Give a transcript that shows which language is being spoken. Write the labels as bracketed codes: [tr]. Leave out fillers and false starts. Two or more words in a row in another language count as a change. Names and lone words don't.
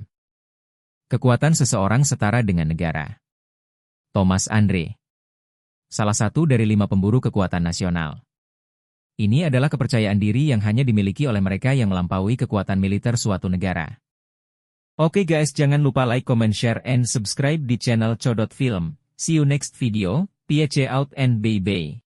[id] Kekuatan seseorang setara dengan negara. Thomas Andre. Salah satu dari 5 pemburu kekuatan nasional. Ini adalah kepercayaan diri yang hanya dimiliki oleh mereka yang melampaui kekuatan militer suatu negara. Oke guys, jangan lupa [en] like, comment, share, and subscribe [id] di channel Codot Film. [en] See you next video, PHC out and bye-bye.